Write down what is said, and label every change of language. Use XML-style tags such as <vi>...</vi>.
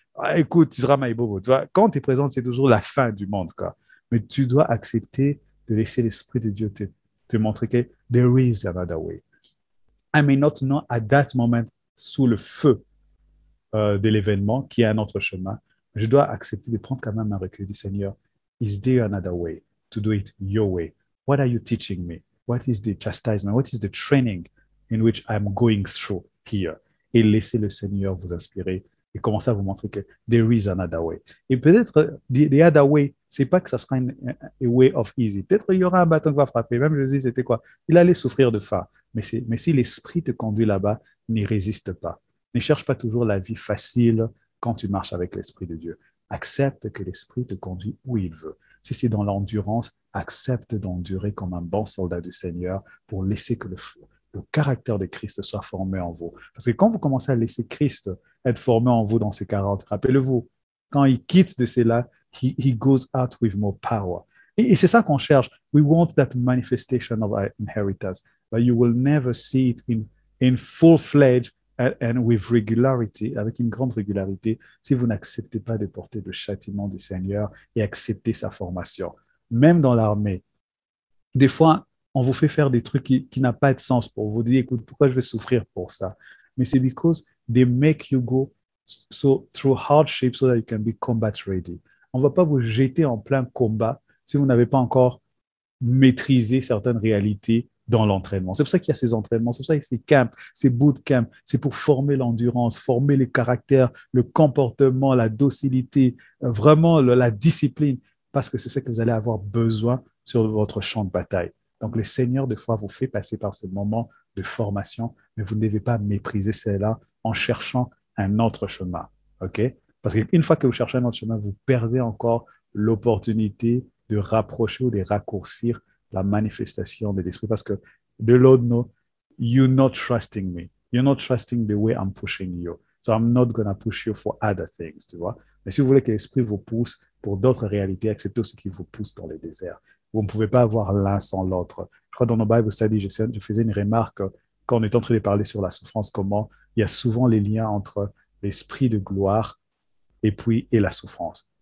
<fr>Ah, écoute, tu seras maïbobo. Tu vois, quand tu es présent, c'est toujours la fin du monde, quoi. Mais tu dois accepter de laisser l'Esprit de Dieu te montrer que</fr> <en>there is another way. I may not know at that moment,</en> <fr>sous le feu de l'événement, qui est un autre chemin. Je dois accepter de prendre quand même un recul du Seigneur.</fr> <en>Is there another way to do it your way? What are you teaching me? What is the chastisement? What is the training in which I'm going through here?</en> <fr>Et laissez le Seigneur vous inspirer et commencer à vous montrer que</fr> <en>there is another way.</en> <fr>Et peut-être,</fr> <en>the other way,</en> <fr>c'est pas que ça sera</fr> <en>a way of easy.</en> <fr>Peut-être il y aura un bâton qui va frapper. Même Jésus, c'était quoi? Il allait souffrir de faim. Mais si l'Esprit te conduit là-bas, n'y résiste pas. Ne cherche pas toujours la vie facile quand tu marches avec l'Esprit de Dieu. Accepte que l'Esprit te conduit où il veut. Si c'est dans l'endurance, accepte d'endurer comme un bon soldat du Seigneur pour laisser que le caractère de Christ soit formé en vous. Parce que quand vous commencez à laisser Christ être formé en vous dans ce caractère, rappelez-vous, quand il quitte de cela,</fr> <en>he goes out with more power.</en> <fr>Et c'est ça qu'on cherche.</fr> <en>We want that manifestation of our inheritance, but you will never see it in full-fledged and with regularity,</en> <fr>avec une grande régularité, si vous n'acceptez pas de porter le châtiment du Seigneur et accepter sa formation. Même dans l'armée, des fois, on vous fait faire des trucs qui n'ont pas de sens pour vous. Vous dites, écoute, pourquoi je vais souffrir pour ça? Mais c'est</fr> <en>because they make you go through hardship so that you can be combat ready.</en> <fr>On ne va pas vous jeter en plein combat si vous n'avez pas encore maîtrisé certaines réalités dans l'entraînement. C'est pour ça qu'il y a ces entraînements, c'est pour ça qu'il y a ces camps, ces bootcamps. C'est pour former l'endurance, former les caractères, le comportement, la docilité, vraiment la discipline, parce que c'est ça que vous allez avoir besoin sur votre champ de bataille. Donc, le Seigneur, des fois, vous fait passer par ce moment de formation, mais vous ne devez pas mépriser cela en cherchant un autre chemin. OK? Parce qu'une fois que vous cherchez un autre chemin, vous perdez encore l'opportunité de rapprocher ou de raccourcir la manifestation de l'esprit. Parce que</fr> <en>the Lord knows you're not trusting me. You're not trusting the way I'm pushing you. So I'm not going to push you for other things,</en> <fr>tu vois. Mais si vous voulez que l'esprit vous pousse pour d'autres réalités, acceptez ce qui vous pousse dans les déserts. Vous ne pouvez pas avoir l'un sans l'autre. Je crois dans nos Bible studies, je faisais une remarque quand on est en train de parler sur la souffrance, comment il y a souvent les liens entre l'esprit de gloire et la souffrance.</fr>